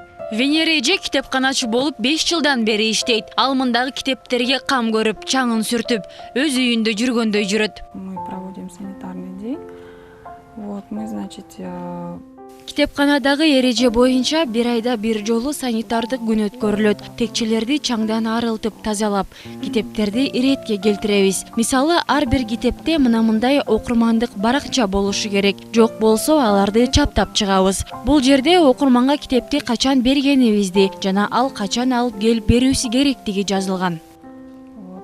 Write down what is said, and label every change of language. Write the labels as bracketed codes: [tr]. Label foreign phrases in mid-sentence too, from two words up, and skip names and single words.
[ky] Венера эже китепканачы болуп 5 жылдан бери иштейт. Ал мындагы китептерге кам көрүп, чаңын сүртүп, өз үйүндө жүргөндөй жүрөт. [ru] Мы проводим санитарный день. Вот мы, значит, [ky] Китепканадагы эреже боюнча бир айда бир жолу санитардык күн өткөрүлөт. Текчелерди чаңдан арылтып тазалап, китептерди иретке келтиребиз. Мисалы, ар бир китепте мындай окурмандык баракча болушу керек. Жок болсо аларды чаптап чыгабыз. Бул жерде окурманга китепти качан бергенибизди жана ал качан алып келип берүүсү керектиги жазылган. вот.